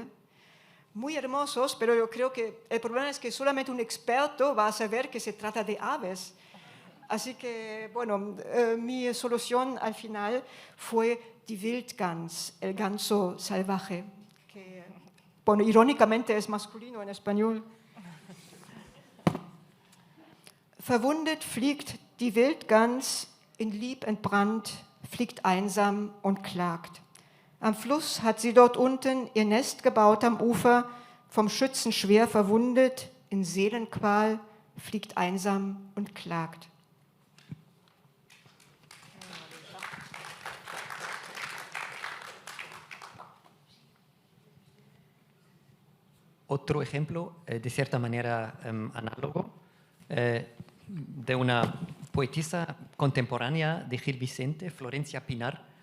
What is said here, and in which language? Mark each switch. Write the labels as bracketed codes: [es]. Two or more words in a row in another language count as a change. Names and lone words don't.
[es] Muy hermosos, pero yo creo que el problema es que solamente un experto va a saber que se trata de aves. Así que, bueno, mi solución al final fue [de] die Wildgans, [es] el ganso salvaje, que, bueno, irónicamente es masculino en español. [de] Verwundet fliegt die Wildgans, in Lieb entbrannt, fliegt einsam und klagt. Am Fluss hat sie dort unten ihr Nest gebaut am Ufer, vom Schützen schwer verwundet, in Seelenqual, fliegt einsam und klagt. [es] Otro ejemplo, de cierta manera análogo, de una poetisa contemporánea de Gil Vicente, Florencia Pinar.